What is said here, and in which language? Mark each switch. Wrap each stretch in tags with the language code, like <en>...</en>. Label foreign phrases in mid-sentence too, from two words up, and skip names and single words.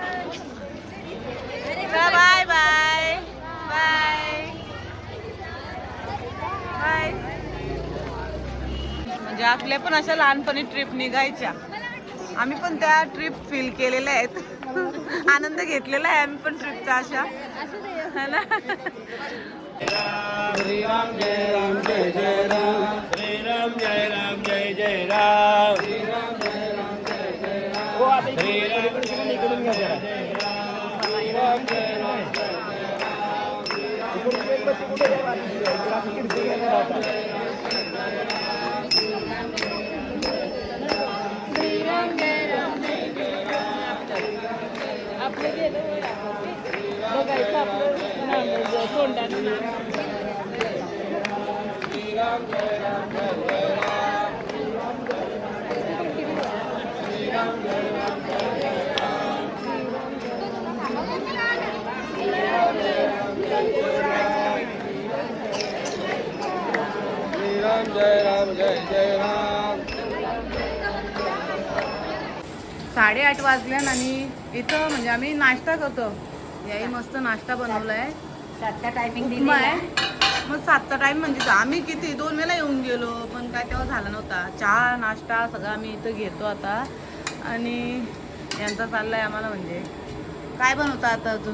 <en>bye bye bye bye.</en> <mr>म्हणजे आपल्या पण अशा लहानपणी ट्रिप निघायच्या. आम्ही पण त्या ट्रिप फील केलेल्या आहेत. आनंद घेतलेला आहे आम्ही पण ट्रिपचा अशा</mr> <hi>है ना.</hi> <sa>श्री राम जय राम जय जय राम. श्री राम जय राम जय जय राम. श्री राम जय राम जय जय राम.</sa> <mr>श्री राम इकडून घ्या जरा.</mr> <sa>श्री राम जय राम जय जय राम.</sa> <mr>इकडून मेणबत्ती कुठे द्यावा? खिडकी घ्या आता.</mr> <sa>श्री राम जय राम जय जय राम.</sa> <mr>आपले गेलं बघायचं आपलं तोंडानं नाम.</mr> <sa>श्री राम जय राम जय जय राम. श्री राम जय राम जय जय राम. श्री राम जय राम जय जय राम.</sa> <mr>8:30 वाजल्यान आणि इथं म्हणजे आम्ही नाश्ता करतो. याही मस्त नाश्ता बनवलाय. 7चा टायमिंग उपमा आहे. मग 7चा टाइम म्हणजे आम्ही किती 2 वेळा येऊन गेलो पण काय तेव्हा झाला नव्हता. चहा नाश्ता सगळं आम्ही इथं घेतो आता. आणि यांचा चाललाय आम्हाला म्हणजे काय बनवता आता अजून?</mr>